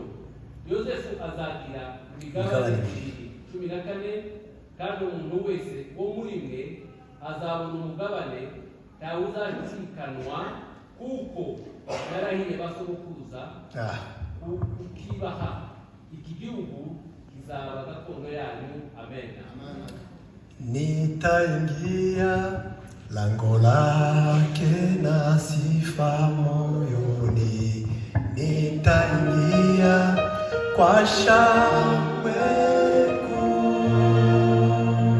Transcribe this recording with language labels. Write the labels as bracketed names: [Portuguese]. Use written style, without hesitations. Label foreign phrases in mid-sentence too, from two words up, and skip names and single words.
[Kinyarwanda] Yosefu azagira imigabane 14. kandi umuntu wese wo muri mwe azabona umugabane ntawe uzacikanwa kuko yarahiye basogokuruza kukibaha. Iki gihugu kizaba gakondo yanyu. Amen. [Swahili] Nitaingia lango lake na sifa moyoni, nitaingia kwa shangwe kuu,